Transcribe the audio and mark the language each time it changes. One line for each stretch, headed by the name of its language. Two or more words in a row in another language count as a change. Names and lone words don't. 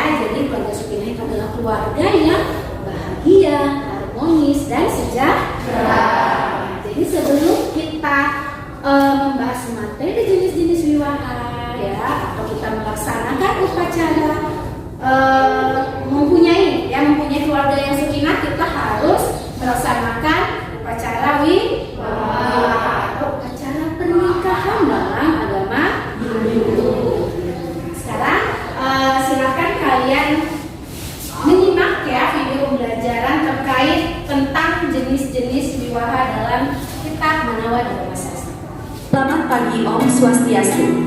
Indonesian: Jadi keluarga Sukinah itu adalah keluarga yang bahagia, harmonis dan sejahtera. Jadi sebelum kita membahas materi jenis-jenis wiwaha, ya, atau kita melaksanakan upacara mempunyai keluarga yang Sukinah, kita harus melaksanakan upacara wiwaha, upacara pernikahan dalam agama Hindu. Sekarang silakan kalian menyimak, ya, video pembelajaran terkait tentang jenis-jenis wiwaha dalam kitab Manawa Dharma Sastra. Selamat pagi
Sanskrit: Om Swastiastu.